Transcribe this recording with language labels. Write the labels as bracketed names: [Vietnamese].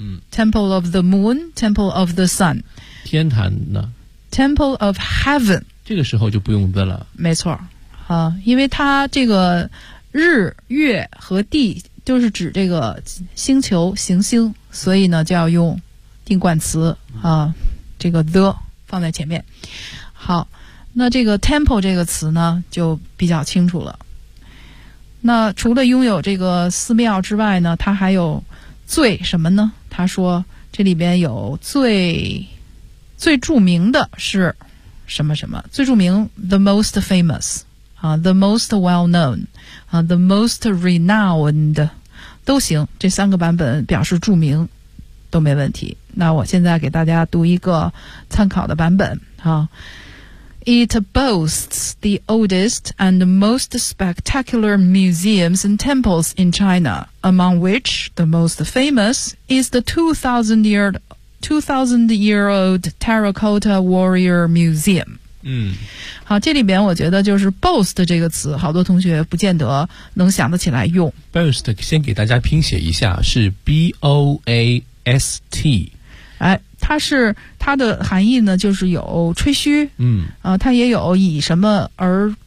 [English] Temple of the Moon, Temple of the Sun， [Chinese] 天坛呢 [English] ？Temple of Heaven， [Chinese] 这个时候就不用问了。没错，啊，因为它这个日月和地就是指这个星球行星，所以呢就要用定冠词啊，这个 the 放在前面。好，那这个 temple 这个词呢就比较清楚了。那除了拥有这个寺庙之外呢，它还有最什么呢？他说这里边有最著名的是什么什么，最著名 the most famous the most well known the most renowned 都行，这三个版本表示著名都没问题。那我现在给大家读一个参考的版本啊。 [English] It boasts the oldest and most spectacular museums and temples in China, among which the most famous is the 2,000-year-old Terracotta Warrior Museum. [Chinese] 嗯，好，这里边我觉得就是 boast 这个词，好多同学不见得能想得起来用。 Boast 先给大家拼写一下，是 B-O-A-S-T。哎，它的含义呢就是有吹嘘，它也有以什么而